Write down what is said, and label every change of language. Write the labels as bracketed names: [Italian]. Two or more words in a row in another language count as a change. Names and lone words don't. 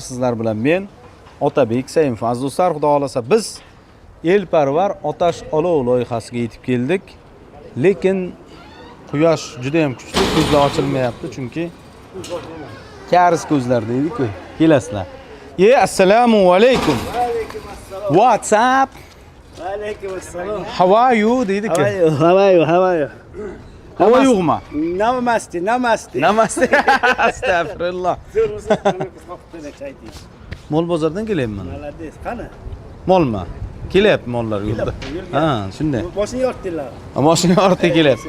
[Uzbek] Sizlar bilan men Otabek Saimov. Aziz do'stlar, xudo xolasa biz elparvar otash olov loyihasiga yetib keldik. Lekin quyosh juda ham kuchli, ko'zlar ochilmayapti chunki kariz ko'zlar deydi-ku. Kelasizlar. Assalomu alaykum. [English] What's up? [Uzbek] Alaykum assalom. [English] How are you deydi-ku. How are you? [Uzbek] Hava yo'qmi? Namaste. Namaste. Astagfirullah. Mol bozordan kelyapman. Malades, qani? Molmi? Kelyapti mollar yo'lda. Ha, shunday. Boshini yortdilar. Mashina ortiga kelyapti.